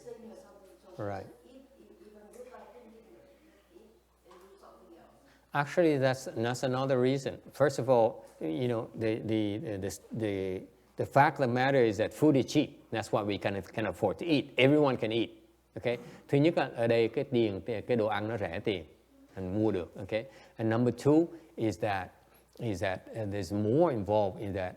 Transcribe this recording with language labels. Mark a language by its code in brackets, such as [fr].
[en] Texting or something. So right. eat even without thinking, eat and do something else. Actually, that's another reason. First of all, you know, the fact of the matter is that food is cheap. That's why we can afford to eat. Everyone can eat. Okay. [vi] Thứ nhất là ở đây cái đồ ăn nó rẻ tiền, mình mua được. [en] Okay. And number two is that there's more involved in that.